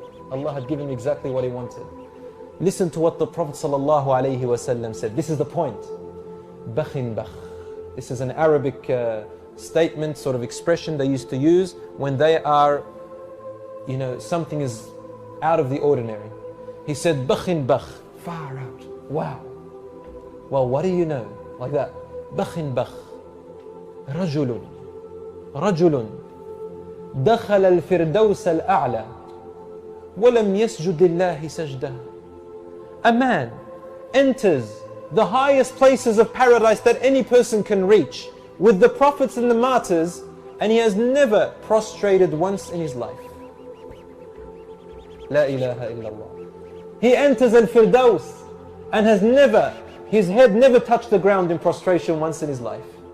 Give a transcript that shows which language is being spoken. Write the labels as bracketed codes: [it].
[en] Allah had given him exactly what he wanted. Listen to what the Prophet ﷺ said. This is the point. Bakhin bakh. This is an Arabic statement, sort of expression they used to use when they are, you know, something is out of the ordinary. He said, Bakhin bakh, far out. Wow. Well, what do you know? Like that. Bakhin bakh. [ar] رجل رجل دخل الفردوس الأعلى ولم يسجد لله سجدة. [en] A man enters the highest places of paradise that any person can reach with the prophets and the martyrs, and he has never prostrated once in his life. La ilaha illallah. He enters al-Firdaus and has never, his head never touched the ground in prostration once in his life.